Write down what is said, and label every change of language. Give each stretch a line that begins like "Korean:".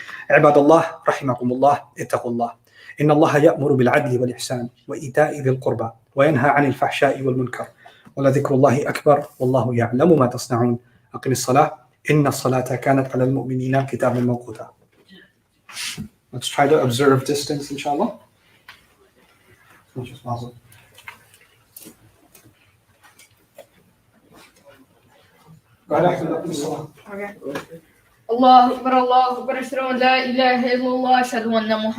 Arabic: عباد الله رحمكم الله اتقوا الله. إن الله يأمر بالعدل والإحسان وإيتاء ذي القربى وينهى عن الفحشاء والمنكر ولذكر الله أكبر والله يعلم ما تصنعون. أقم الصلاة إن الصلاة كانت على المؤمنين كتابا موقوتا.
English: Let's try to observe distance, inshallah. As much as possible. Go ahead after that, please. Okay.
Arabic: الله أكبر الله أكبر أشهد أن لا إله إلا الله أشهد أن محمد